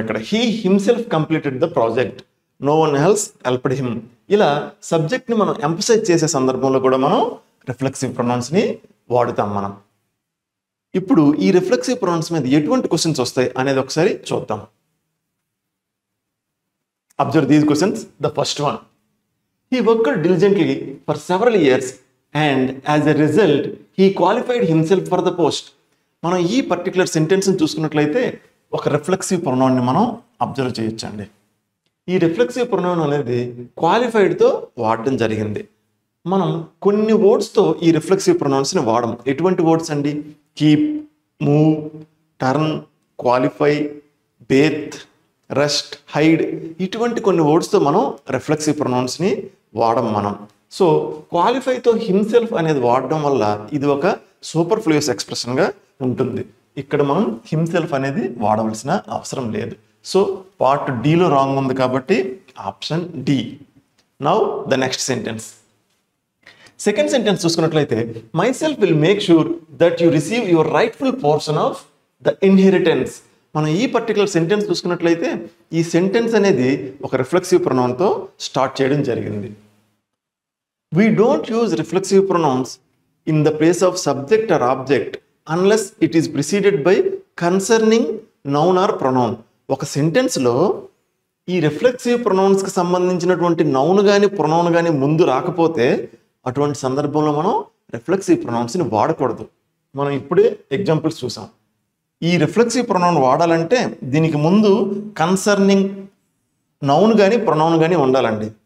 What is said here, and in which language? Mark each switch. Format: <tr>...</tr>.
<en>ఇక్కడ he himself completed the project, no one else helped him.</en> <te>ఇలా సబ్జెక్ట్ని మనం ఎంఫసైజ్ చేసే సందర్భంలో కూడా మనం రిఫ్లెక్సివ్ ప్రొనౌన్స్ని వాడుతాం. ఇప్పుడు ఈ రిఫ్లెక్సివ్ ప్రొనౌన్స్ మీద ఎటువంటి క్వశ్చన్స్ వస్తాయి అనేది ఒకసారి చూద్దాం.</te> <en>Observe these questions. The first one, he worked diligently for several years and as a result he qualified himself for the post.</en> <te>మనం ఈ పర్టికులర్ సెంటెన్స్ని చూసుకున్నట్లయితే ఒక రిఫ్లెక్సివ్ ప్రొనౌన్ని మనం అబ్జర్వ్ చేయొచ్చండి. ఈ రిఫ్లెక్సివ్ ప్రొనౌన్ అనేది క్వాలిఫైడ్తో వాడడం జరిగింది. మనం కొన్ని వర్డ్స్తో ఈ రిఫ్లెక్సివ్ ప్రొనౌన్స్ని వాడడం. ఎటువంటి వర్డ్స్ అండి? కీప్, మూవ్, టర్న్, క్వాలిఫై, బేత్, రెస్ట్, హైడ్, ఇటువంటి కొన్ని వర్డ్స్తో మనం రిఫ్లెక్సివ్ ప్రొనౌన్స్ని వాడం మనం. సో క్వాలిఫైతో హిమ్సెల్ఫ్ అనేది వాడడం వల్ల ఇది ఒక సూపర్ఫ్లూయస్ ఎక్స్ప్రెషన్గా ఉంటుంది. ఇక్కడ మనం హిమ్సెల్ఫ్ అనేది వాడవలసిన అవసరం లేదు. సో పార్ట్ డిలో రాంగ్ ఉంది కాబట్టి option D.</te> <en>Now the next sentence. Second sentence చూసుకున్నట్లయితే myself will make sure that you receive your rightful portion of the inheritance.</en> <te>మనం ఈ పర్టికులర్ సెంటెన్స్ చూసుకున్నట్లయితే ఈ సెంటెన్స్ అనేది ఒక రిఫ్లెక్సివ్ ప్రొనౌన్తో స్టార్ట్ చేయడం జరిగింది.</te> <en>We don't use reflexive pronouns in the place of subject or object unless it is preceded by concerning noun or pronoun.</en> <te>ఒక సెంటెన్స్లో ఈ రిఫ్లెక్సివ్ ప్రొనౌన్స్కి సంబంధించినటువంటి నౌన్ కానీ ప్రొనౌన్ కానీ ముందు రాకపోతే అటువంటి సందర్భంలో మనం రిఫ్లెక్సివ్ ప్రొనౌన్స్ని వాడకూడదు. మనం ఇప్పుడే ఎగ్జాంపుల్స్ చూసాం. ఈ రిఫ్లెక్సివ్ ప్రొనౌన్ వాడాలంటే దీనికి ముందు కన్సర్నింగ్ నౌన్ కానీ ప్రొనౌన్ కానీ ఉండాలండి.</te>